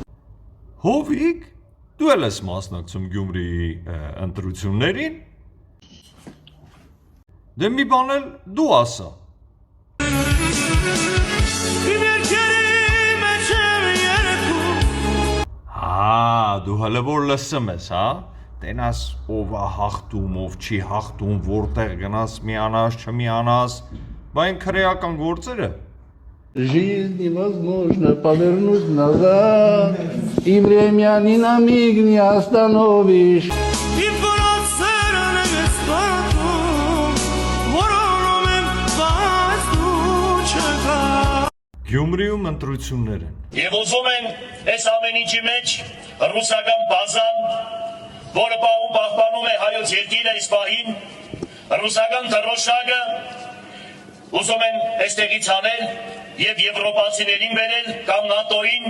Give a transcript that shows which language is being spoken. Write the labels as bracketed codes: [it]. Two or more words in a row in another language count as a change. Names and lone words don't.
[hy] Հովիկ, դու էլ ես մասնակցում Գյումրիի ընտրություններին։ Դե մի բան էլ դու ասա։ Դու հələ որ լսում ես, հա։ Տենաս ով է հաղթում, ով չի հաղթում, որտեղ գնաս միանաս, չմիանաս, բայն քրեական գործերը։ [ru] Жизнь невозможно повернуть назад, и время ни на миг не остановишь. [hy] Գյումրիում ընտրություններ են։ Եվ ուզում են այս ամեն ինչի մեջ ռուսական բազան, որը պահպանում է հայոց երկիրը այս պահին, ռուսական դրոշակը ուզում են այստեղից անել եւ եվրոպացիներին բերել կամ ՆԱՏՕ-ին։